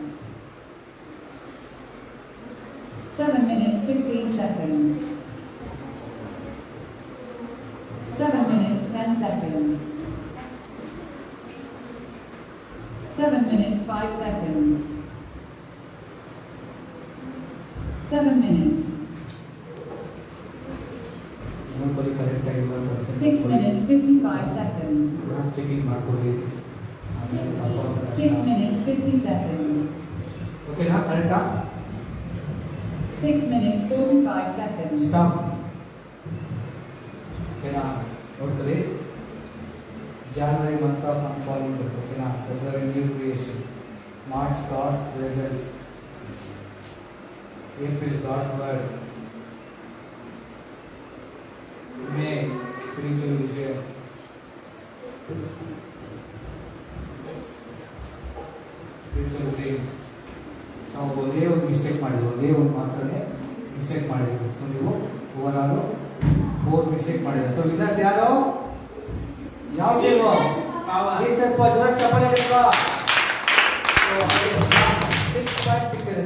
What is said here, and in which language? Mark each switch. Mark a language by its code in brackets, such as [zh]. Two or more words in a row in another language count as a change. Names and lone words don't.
[en] 7 minutes 15 seconds. 7 minutes 10 seconds. 7 minutes 5 seconds. 7 minutes. [kn] ನೋಡ್ಕೊಳ್ಳಿ ಕರೆಕ್ಟ್ ಆಗಿ [en] 6 minutes 55 seconds. [kn] ಚೆಕಿಂಗ್ ಮಾಡ್ಕೊಳ್ಳಿ. [en] 6 minutes 50 seconds. [kn] ಓಕೆನಾ? ಕರೆಕ್ಟಾ? [en] 6 minutes 45 seconds. [kn] ಸ್ಟಾಪ್. ಓಕೆನಾ? ನೋಡ್ಕೊಳ್ಳಿ. [en] January month of unemployment. ಓಕೆನಾ? February new creation. March God's presence. April God's word. May spiritual vision. Spiritual dreams. [kn] ನಾವು ಒಂದೇ ಒಂದು ಮಿಸ್ಟೇಕ್ ಮಾಡಿದ್ರು, ಒಂದೇ ಒಂದು ಮಾತ್ರನೇ ಮಿಸ್ಟೇಕ್ ಮಾಡಿದ್ರು. ಸೊ ನೀವು [en] over all [kn] 4 ಮಿಸ್ಟೇಕ್ ಮಾಡಿದ್ರು. ಸೊ ವಿನ್ನರ್ಸ್ ಯಾರು? ಯಾವ ಟೀಮು? [en] Jesus for [kn] ಜೋರ್ ಚಪ್ಪಲಿ ಹಿಡಿಯುವ. ಸೊ 6 ಪಾಯಿಂಟ್ಸ್ ಸಿಕ್ಕಿದೆ.